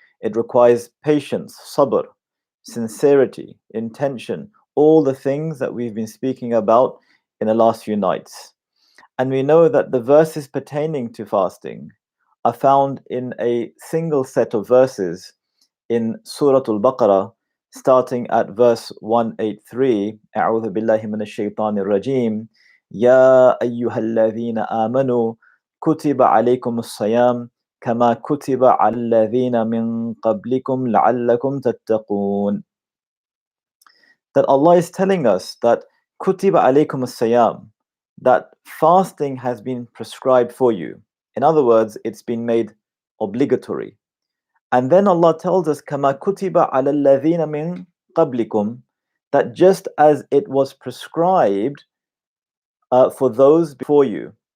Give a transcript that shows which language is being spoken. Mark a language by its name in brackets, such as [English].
[English] It requires patience, sabr, sincerity, intention, all the things that we've been speaking about in the last few nights. And we know that the verses pertaining to fasting are found in a single set of verses in Surah Al-Baqarah, starting at verse 183. [Arabic] أعوذ بالله من الشيطان الرجيم. يا أيها الذين آمنوا كتب عليكم الصيام كما كتب على الذين من قبلكم لعلكم تتقون. [English] That Allah is telling us that [Arabic] كتب عليكم الصيام, [English] that fasting has been prescribed for you. In other words, it's been made obligatory. And then Allah tells us, [Arabic] كَمَا كُتِبَ عَلَى الَّذِينَ مِن قَبْلِكُمْ, [English] that just as it was prescribed for those before you.